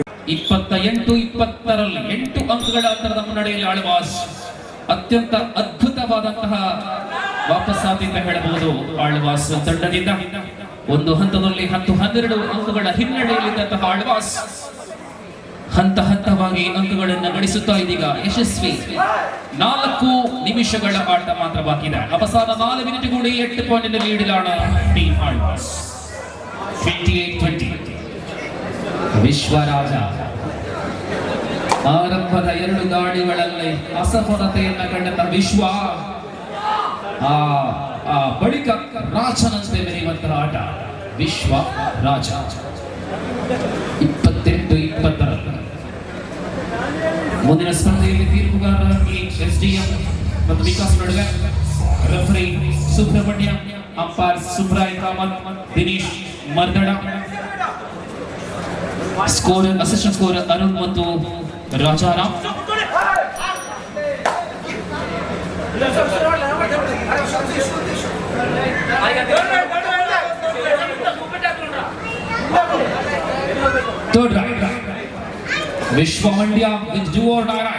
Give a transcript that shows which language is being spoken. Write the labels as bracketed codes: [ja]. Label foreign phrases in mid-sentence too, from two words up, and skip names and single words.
[kn] 28-20 8 ಅಂಕಗಳ ಅಂತರದ ಮುನ್ನಡೆಯಲ್ಲಿ ಆಳ್ವಾಸ್ ಅತ್ಯಂತ ಅದ್ಭುತವಾದಂತಹ ವಾಪಸ್ಸಾತಿ ಅಂತ ಹೇಳಬಹುದು. ಆಳ್ವಾಸ್ ತಂಡದಿಂದ ಒಂದು ಹಂತದಲ್ಲಿ 10-12 ಅಂಕಗಳ ಹಿನ್ನಡೆಯಲ್ಲಿದ್ದಂತಹ ಆಳ್ವಾಸ್ ಹಂತವಾಗಿ ಅಂಕಗಳನ್ನು ಗಳಿಸುತ್ತಾ ಇದೀಗ ಯಶಸ್ವಿ. 4 ನಿಮಿಷಗಳ ಆಟ ಮಾತ್ರ ಬಾಕಿ ಇದೆ. [ml] അവസാന 4 മിനിറ്റ് കൂടി 8 പോയിന്റിന്റെ ലീഡിലാണ് ടീം ആൾവാസ്. 28-20. [kn] ವಿಶ್ವರಾಜ ಆರಂಭದ 2 ದಾಳಿಗಳಲ್ಲಿ ಅಸಫಲತೆಯನ್ನು ಕಂಡಂತ ವಿಶ್ವ ಬಳಿಕ ರಾಜನಂತೆ ಮೆರೆಯುವಂತಹ ಆಟ ವಿಶ್ವ ರಾಜ. 28-20. ಮುಂದಿನ ಸ್ಪರ್ಧೆಯಲ್ಲಿ ತೀರ್ಪುಗಾರರಾಗಿ ಎಸ್ಡಿಎಂ ಮತ್ತು ವಿಕಾಸ್ ನಡುವೆ ರೆಫರಿ ಸುಬ್ರಹ್ಮಣ್ಯ, ಅಂಪೈರ್ ಸುಬ್ರಾಯ್ ಕಾಮತ್, ದಿನೇಶ್ ಮರ್ದಡ, [en] scorer assistant scorer [kn] ಅರುಣ್ ಮತ್ತು ರಾಜಾರಾಮ್. [en] Third right, Vishwa Mandya with do or die right.